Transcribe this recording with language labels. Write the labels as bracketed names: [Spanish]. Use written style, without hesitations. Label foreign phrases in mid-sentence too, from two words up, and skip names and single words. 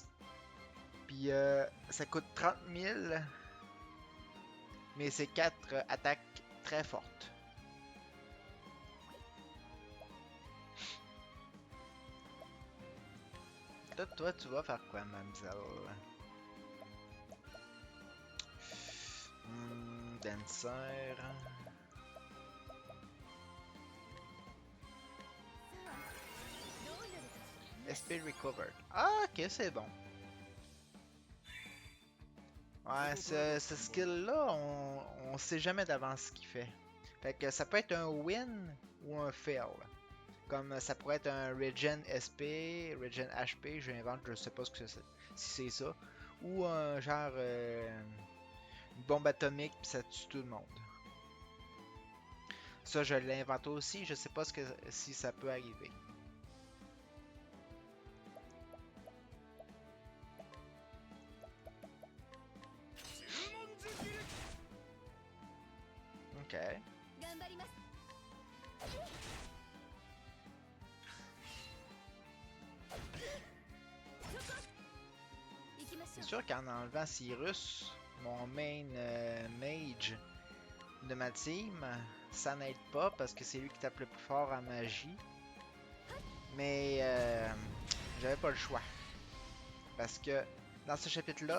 [French] Puis ça coûte 30 000, mais c'est 4 attaques très fortes. Toi, tu vas faire quoi, mademoiselle? Dancer. [English] SP recovered. [French] Ah, ok, c'est bon. Ouais, ce skill-là, on sait jamais d'avance ce qu'il fait. Fait que ça peut être un win ou un fail. Comme ça pourrait être un Regen SP, Regen HP, j'invente, je sais pas ce que c'est, si c'est ça. Ou un genre une bombe atomique, puis ça tue tout le monde. Ça, je l'invente aussi, je sais pas si ça peut arriver. Ok. [Japanese] 頑張ります。行きましょ [French] C'est [Japanese] う。 [French] sûr qu'en enlevant Cyrus, mon [English] main mage [French] de ma team, ça n'aide pas parce que c'est lui qui tape le plus fort en magie. Mais j'avais pas le choix. Parce que dans ce [Japanese] 行 [French] chapitre-là,